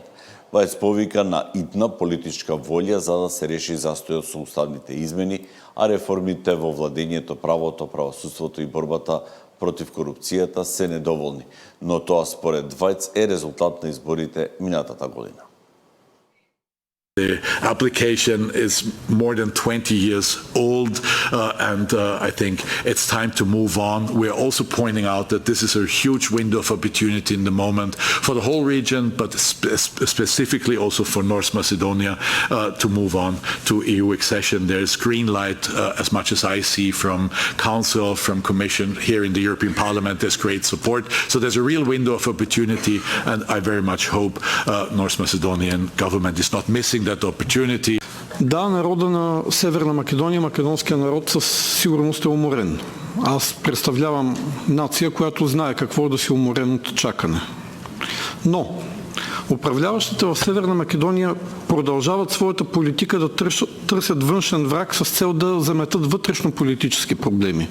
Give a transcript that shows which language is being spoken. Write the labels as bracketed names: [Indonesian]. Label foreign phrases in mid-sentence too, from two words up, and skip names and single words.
[Macedonian] Вајц повика на итна политичка волја за да се реши застојот со уставните измени, а реформите во владењето, правото, правосудството и борбата против корупцијата се недоволни, но тоа според Вајц е резултат на изборите минатата година. [English] The application is more than 20 years old, and I think it's time to move on. We're also pointing out that this is a huge window of opportunity in the moment for the whole region, but specifically also for North Macedonia to move on to EU accession. There is green light, as much as I see, from Council, from Commission, here in the European Parliament. There's great support. So there's a real window of opportunity, and I very much hope North Macedonian government is not missing that opportunity. [Bulgarian] Да, народа на Северна Македонија, македонскиот народ със сигурност е уморен. Аз представлявам нација която знае какво е да си уморен от чакане. Но управляващите в Северна Македония продължават своята политика да търсят външен враг с цел да заметат вътрешно-политически проблеми.